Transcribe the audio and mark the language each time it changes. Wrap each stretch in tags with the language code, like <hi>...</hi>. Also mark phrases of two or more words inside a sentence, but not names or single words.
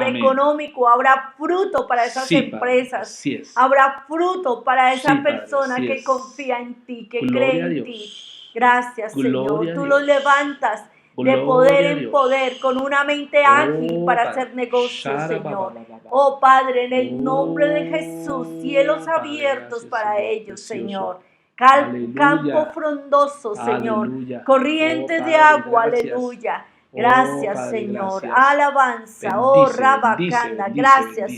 <es>Amén. económico. Habrá fruto para esas Sí, Padre, empresas. así es. Habrá fruto para esa Sí, Padre, persona así que es. confía en ti, que Gloria cree a en Dios. ti. Gracias, Gloria Señor. a Tú Dios. los levantas de poder Gloria a en Dios. poder, con una mente ágil Oh, para Padre. hacer negocios, Shara, ba, Señor. ba, ba, ba, ba. Oh Padre, en el nombre de Jesús, Oh, cielos Padre, abiertos gracias, para Señor ellos, precioso. Señor. Campo Aleluya. frondoso, Señor. Aleluya. Oh, Corrientes de Padre, agua, gracias. aleluya. Oh, Gracias, Padre, Señor. gracias. Alabanza. Oh, Bendice, bendice, Rabacanda. bendice, Gracias, bendice,</es>